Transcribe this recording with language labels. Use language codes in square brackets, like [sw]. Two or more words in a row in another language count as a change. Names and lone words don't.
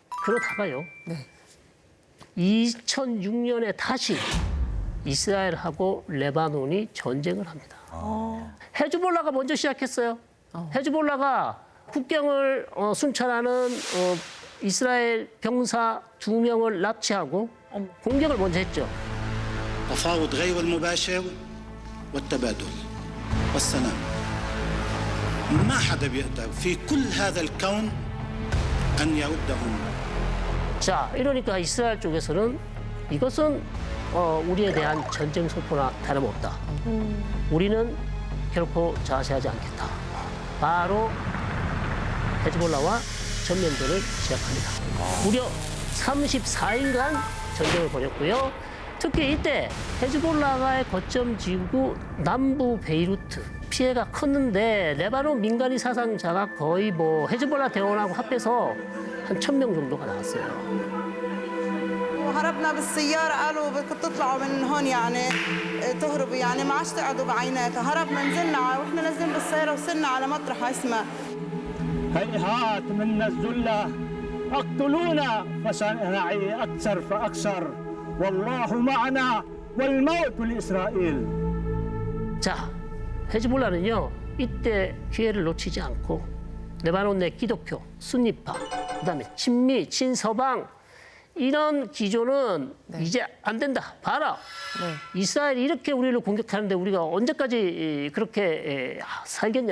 [ko] 2006년에 다시 이스라엘하고 레바논이 전쟁을 합니다. 헤즈볼라가 먼저 시작했어요. 헤즈볼라가 국경을 순찰하는 이스라엘 병사 2명을 납치하고 공격을 먼저 했죠. [ar] تفاوض غير المباشر والتبادل والسلام. ما حدا بيقدر في كل هذا الكون أن يردهم [ko] 자, 이러니까 이스라엘 쪽에서는 이것은 우리에 대한 전쟁 선포나 다름없다. 우리는 결코 자세하지 않겠다. 바로 헤즈볼라와 전면전을 시작합니다. 무려 34일간 전쟁을 벌였고요. 특히 이때 헤즈볼라가의 거점 지구 남부 베이루트 피해가 컸는데 레바논 민간인 사상자가 거의 헤즈볼라 대원하고 합해서 한 1,000명 정도가 나왔어요. [ar] هربنا بالسيارة قالوا بدكم تطلعوا من هون يعني تهربوا يعني ما عادش تقعدوا بعينات هربنا نزلنا واحنا نازلين بالسيارة وصلنا على مطرح اسمه هيهات منا الذلة اقتلونا فسنعي أكثر فأكثر والله معنا والموت لإسرائيل. [ko] 자, 헤즈볼라는요 이때 기회를 놓치지 않고 레바논 내 기독교, 순니파, 그다음에 친미, 친서방 이런 기조는 이제 안 된다. 봐라. 이스라엘이 이렇게 우리를 공격하는데 우리가 언제까지 그렇게 살겠냐.